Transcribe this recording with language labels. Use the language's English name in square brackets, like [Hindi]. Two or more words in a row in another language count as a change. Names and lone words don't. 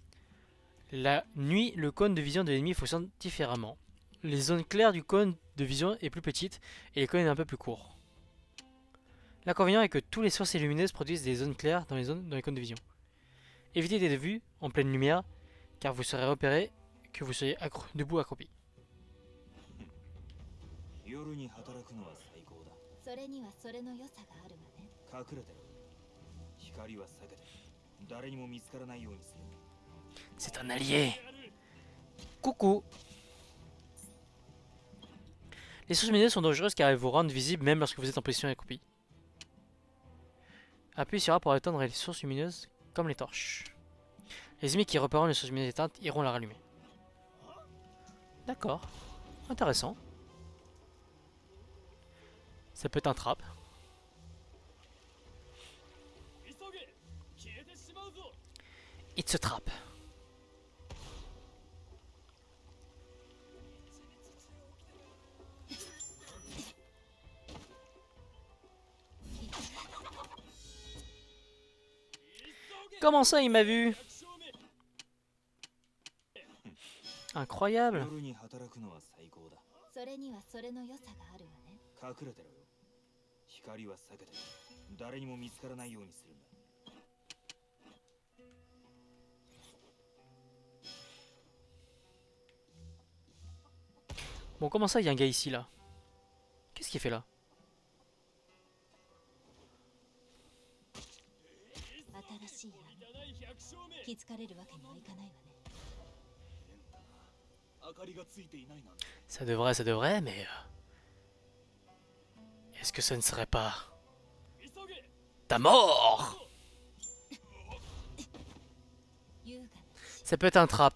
[French] La nuit, le cône de vision de l'ennemi fonctionne différemment. Les zones claires du cône de vision est plus petite et le cône est un peu plus court. L'inconvénient est que tous les sources lumineuses produisent des zones claires dans les cônes de vision. Évitez d'être vu en pleine lumière car vous serez repéré que vous soyez debout accroupi. [Japanese] 夜に働くのは最高だ。それにはそれの良さがあるわね。隠れてろ。光は避けて、誰にも見つからないようにする。 [French] C'est un allié. Coucou. Les sources lumineuses sont dangereuses car elles vous rendent visible même lorsque vous êtes en position accroupie. Appuyez sur A pour éteindre les sources lumineuses comme les torches. Les ennemis qui repéreront les sources lumineuses éteintes iront la rallumer. D'accord. Intéressant. Ça peut être un trap. [English] It's a trap. [French] Comment ça, il m'a vu? Incroyable. [Japanese] 夜に働くのは最高だ。それにはそれの良さがあるわね。隠れてろよ。光は避けて、誰にも見つからないようにするんだ。 [French] Bon, comment ça, il y a un gars ici, là? Qu'est-ce qu'il fait là? [Japanese] 新しい闇。気づかれるわけにはいかないわね。 [French] Ça devrait, mais... Est-ce que ça ne serait pas... ta mort? Ça peut être un trap.